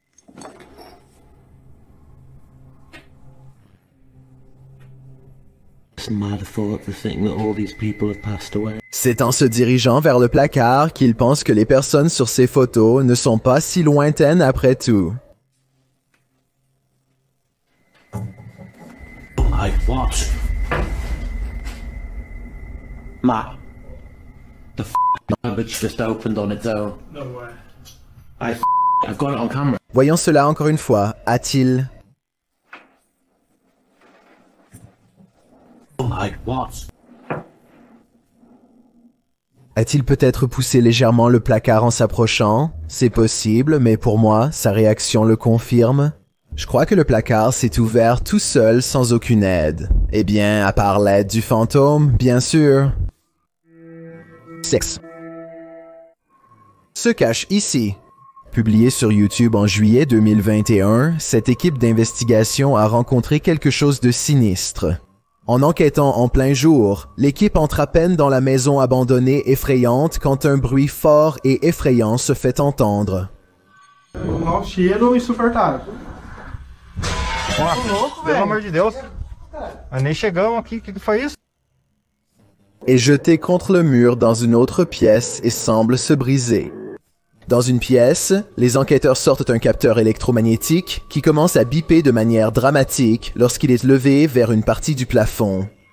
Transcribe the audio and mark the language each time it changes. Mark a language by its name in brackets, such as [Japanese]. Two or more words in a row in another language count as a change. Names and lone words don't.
[French] C'est en se dirigeant vers le placard qu'il pense que les personnes sur ces photos ne sont pas si lointaines après tout. [English] I what? Matt, the garbage just opened on its own. No way. I've got it on camera. [French] Voyons cela encore une fois. A-t-il... [English] I what? [French] A-t-il peut-être poussé légèrement le placard en s'approchant? C'est possible, mais pour moi, sa réaction le confirme. Je crois que le placard s'est ouvert tout seul sans aucune aide. Eh bien, à part l'aide du fantôme, bien sûr. 6. Se cache ici. Publié sur YouTube en juillet 2021, cette équipe d'investigation a rencontré quelque chose de sinistre. En enquêtant en plein jour, l'équipe entre à peine dans la maison abandonnée effrayante quand un bruit fort et effrayant se fait entendre. [Portuguese] Não, cheiro insuportável. Pelo amor de Deus. Nós nem chegamos aqui, o que foi isso? [French] Est jeté contre le mur dans une autre pièce et semble se briser. Dans une pièce, les enquêteurs sortent un capteur électromagnétique qui commence à biper de manière dramatique lorsqu'il est levé vers une partie du plafond.